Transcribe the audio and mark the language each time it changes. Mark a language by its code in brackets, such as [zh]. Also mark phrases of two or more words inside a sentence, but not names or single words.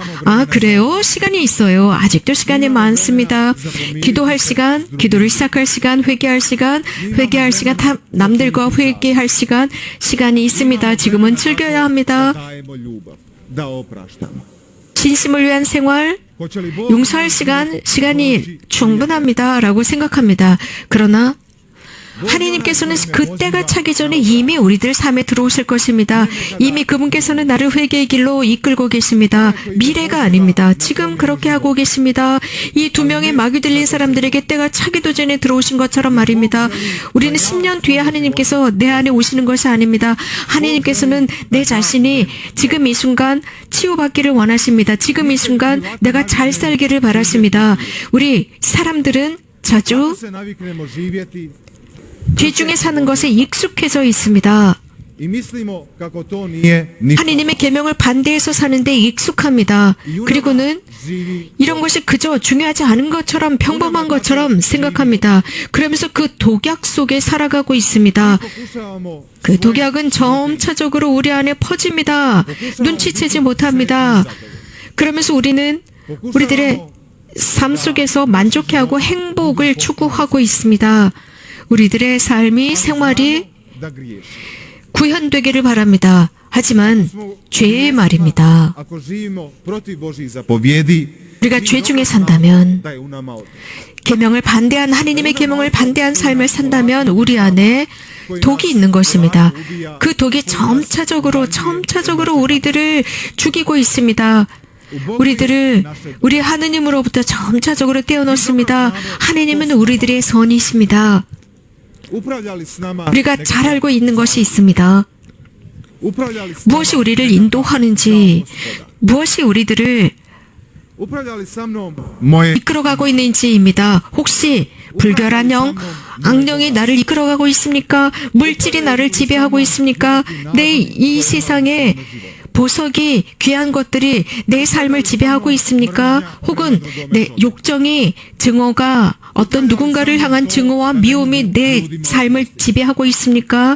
[ko] 아, 그래요? 시간이 있어요. 아직도 시간이 많습니다. 기도할 시간, 기도를 시작할 시간, 회개할 시간, 남들과 회개할 시간, 시간이 있습니다. 지금은 즐겨야 합니다. [hr] dajemo ljubav. da opraštamo. [ko] 진심을 위한 생활, [hr] Hoće li Bog [ko] 용서할 시간이 충분합니다라고 생각합니다. 그러나 하나님께서는 그때가 차기 전에 이미 우리들 삶에 들어오실 것입니다. 이미 그분께서는 나를 회개의 길로 이끌고 계십니다. 미래가 아닙니다. 지금 그렇게 하고 계십니다. 이 두 명의 마귀 들린 사람들에게 때가 차기도 전에 들어오신 것처럼 말입니다. 우리는 10년 뒤에 하나님께서 내 안에 오시는 것이 아닙니다. 하나님께서는 내 자신이 지금 이 순간 치유받기를 원하십니다. 지금 이 순간 내가 잘 살기를 바라십니다. 우리 사람들은 자주 [hr] se naviknemo živjeti [ko] 죄 중에 사는 것에 익숙해져 있습니다. [hr] i mislimo kako to nije ništa. [ko] 하나님의 계명을 반대해서 사는데 익숙합니다. 그리고는 이런 것이 그저 중요하지 않은 것처럼 평범한 것처럼 생각합니다. 그러면서 그 독약 속에 살아가고 있습니다. [hr] Pokušavamo [ko] 그 독약은 점차적으로 우리 안에 퍼집니다. 눈치채지 못합니다. 그러면서 우리들의 삶 속에서 만족해하고 행복을 추구하고 있습니다. 우리들의 삶이 생활이 [hr] da griješ. [ko] 구현되기를 바랍니다. 하지만 죄의 말입니다. [hr] Ako živimo protiv Božjih zapovjedi, [ko] 우리가 죄 중에 산다면, [hr] da je u nama od. [ko] 계명을 반대한 하나님의 계명을 반대한 삶을 산다면 우리 안에 독이 있는 것입니다. 그 독이 점차적으로 우리들을 죽이고 있습니다. 우리 하느님으로부터 점차적으로 떼어놓습니다. 하느님은 우리들의 선이십니다. [hr] Upravljali s nama [ko] 우리가 잘 알고 있는 것이 있습니다. [hr] upravljali s [ko] 무엇이 우리를 인도하는지, 무엇이 우리들을 [hr] upravljali sa mnom moje [ko] 이끌어가고 있는지입니다. 혹시 불결한 영, 악령이 나를 이끌어가고 있습니까? 물질이 나를 지배하고 있습니까? 내 이 세상에 보석이 귀한 것들이 내 삶을 지배하고 있습니까? 혹은 내 욕정이 증오가 어떤 누군가를 향한 증오와 미움이 내 삶을 지배하고 있습니까?